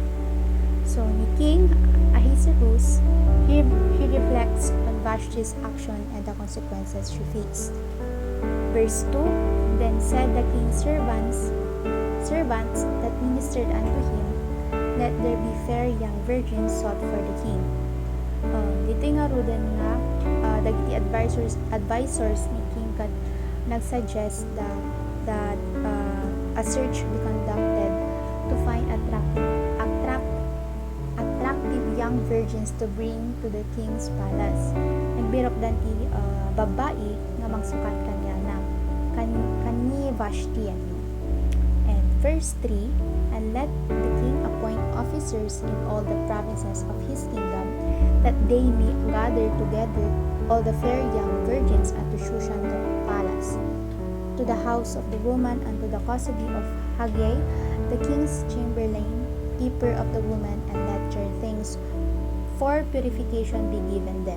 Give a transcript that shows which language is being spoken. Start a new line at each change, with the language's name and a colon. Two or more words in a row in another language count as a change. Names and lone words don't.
English: So, ni King Ahasuerus, he reflects on Vashti's action and the consequences she faced. Verse 2, then said the king's servants that ministered unto him, let there be fair young virgins sought for the king.
Iloko: Dito nga rudan nga dagiti advisors ni King kat nagsuggest
English: that a search be conducted to find attractive young virgins to bring to the king's palace.
Iloko: Nagbirok dan ti babae nga magsukat kanya na kani Vashti.
English: And verse 3, and let the king appoint officers in all the provinces of his kingdom, that they may gather together all the fair young virgins unto Shushan the palace, to the house of the woman, and to the custody of Haggai, the king's chamberlain, keeper of the woman, and let their things for purification be given them.